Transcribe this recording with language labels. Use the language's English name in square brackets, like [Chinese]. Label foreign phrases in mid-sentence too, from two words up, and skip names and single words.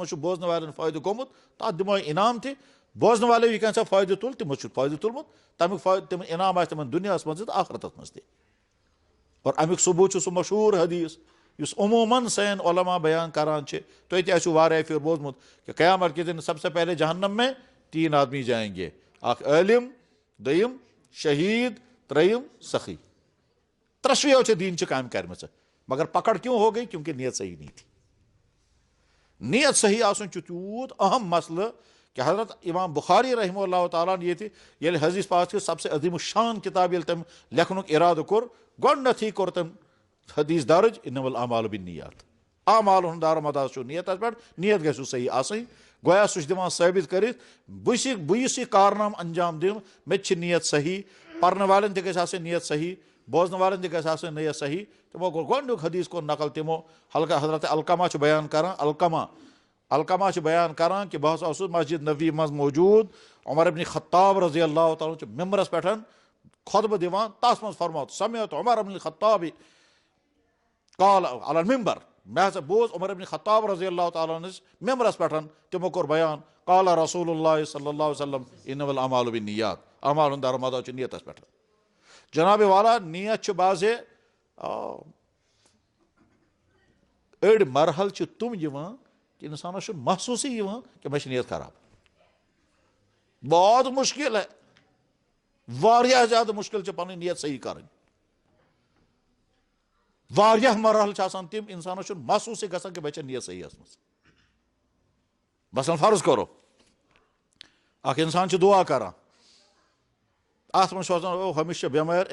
[Kashmiri] چھُ بوزن والٮ۪ن فٲیدٕ گوٚمُت تتھ دِمہوے انعام تہِ بوزن والیو یہِ کیٛاہ سا فٲیدٕ تُل تِمو چھُ فٲیدٕ تُلمُت تمیُک فٲیدٕ تِمن انعام آسہِ تِمن دُنیاہس منٛز تہِ آخرتس منٛز تہِ اور امیُک ثبوٗت چھُ سُہ مشہوٗر حدیٖث یُس عموٗماً سٲنۍ علما بیان کران چھِ تُہۍ تہِ آسِو واریاہ پھِرِ بوٗزمُت [Urdu] کہ قیامت کے دن سب سے پہلے جہنم میں 3 آدمی جائیں گے [Kashmiri] اکھ عٲلِم دوٚیِم شہیٖد ترٛیٚیِم سخی ترٛشوٕیو چھِ دیٖنچہِ کامہِ کرِمژٕ مگر [Urdu] پکڑ کیوں ہو گئی کیونکہ نیت صحیح نہیں تھی [Kashmiri] نیت صحیح آسُن چھُ تیوٗت اہم مسلہٕ کہ حضرت امام بخاری [Arabic] رحمہ اللہ تعالیٰ [Kashmiri] ہن ییٚتہِ ییٚلہِ حدیٖث پاک چھِ [Urdu] سب سے [Kashmiri] عظیٖم الشان کِتاب ییٚلہِ تٔمۍ لیکھنُک اِرادٕ کوٚر گۄڈنیٚتھٕے کوٚر تٔمۍ حدیٖث درٕج [Arabic] اِنَمَ الْأَعْمَالُ بِالنِّیَّات [Kashmiri] اعمال ہُنٛد دارمدار چھُ نیتس پٮ۪ٹھ نیت گژھِ صحیح آسٕنۍ گویا سُہ چھُ دِوان ثٲبت کٔرِتھ بہٕ یُس یہِ کارنامہٕ انجام دِمہٕ مےٚ تہِ چھِ نیت صحیح پرنہٕ والٮ۪ن تہِ گژھِ آسٕنۍ نیت صحیح بوزن والٮ۪ن تہِ گژھِ آسٕنۍ نیت صحیح تِمو کوٚر گۄڈنیُک حدیٖث کوٚر نقل تِمو حضرت علقمہ چھُ بیان کران علقمہ چھُ بیان کران کہ بہٕ ہسا اوسُس مسجد نبی منٛز موجوٗد عمر ابن خطاب [Arabic] رضی اللہ تعالیٰ [Kashmiri] چھُ ممبرس پٮ۪ٹھ خۄطبہٕ دِوان تتھ منٛز فرموو [Arabic] سمعت عمر ابن خطاب قال علی المنبر [Kashmiri] مےٚ ہسا بوز عمر ابن خطاب [Arabic] رضی اللہ تعالیٰ [Kashmiri] ہنس ممبرس پٮ۪ٹھ تِمو کوٚر بیان [Arabic] قال رسول اللہ صلی اللہ علیہ وسلم اِنَمَ الْأَعْمَالُ بِالنِّیَّات [Kashmiri] اعمال ہُنٛد دارمدار چھُ نیتس پٮ۪ٹھ جناب والا نیت چھُ بازے أڑۍ مرحل چھِ تِم یِوان کہ انسانس چھُ محسوٗسٕے یِوان کہ مےٚ چھِ نیت خراب [Urdu] بہت مشکل ہے [Kashmiri] واریاہ زیادٕ مُشکِل چھِ پنٕنۍ نیت صحیح کرٕنۍ واریاہ مرحل چھِ آسان تِم انسانس چھُنہٕ محسوٗسٕے گژھان کہ مےٚ چھےٚ نیت صحیح ٲسمٕژ مثلاً فرض کرو اکھ انسان چھُ دعا کران اتھ منٛز چھُ آسان ہُمِس چھِ بٮ۪مٲرۍ